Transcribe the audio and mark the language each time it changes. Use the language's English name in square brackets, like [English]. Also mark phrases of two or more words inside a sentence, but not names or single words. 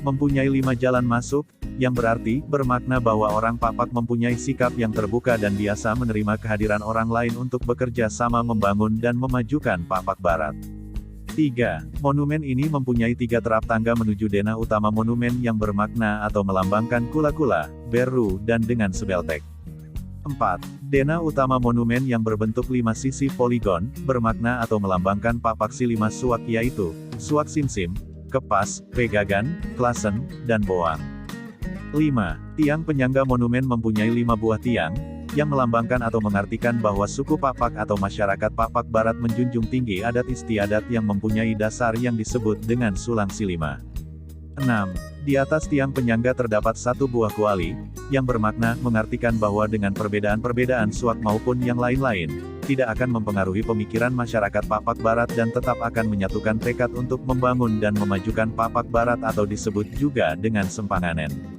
[Indonesian] Mempunyai 5 jalan masuk, yang berarti, bermakna bahwa orang Papak mempunyai sikap yang terbuka dan biasa menerima kehadiran orang lain untuk bekerja sama membangun dan memajukan Papak Barat. 3. Monumen ini mempunyai 3 terap tangga menuju denah utama monumen yang bermakna atau melambangkan kula-kula, beru dan dengan sebeltek. 4. Denah utama monumen yang berbentuk 5 sisi poligon, bermakna atau melambangkan papaksi 5 suak yaitu, suak simsim, kepas, pegagan, klasen, dan boang. 5. Tiang penyangga monumen mempunyai 5 buah tiang, yang melambangkan atau mengartikan bahwa suku Papak atau masyarakat Papak Barat menjunjung tinggi adat istiadat yang mempunyai dasar yang disebut dengan sulang silima. 6. Di atas tiang penyangga terdapat 1 buah kuali, yang bermakna mengartikan bahwa dengan perbedaan-perbedaan suak maupun yang lain-lain, tidak akan mempengaruhi pemikiran masyarakat Papak Barat dan tetap akan menyatukan tekad untuk membangun dan memajukan Papak Barat atau disebut juga dengan Sempanganen.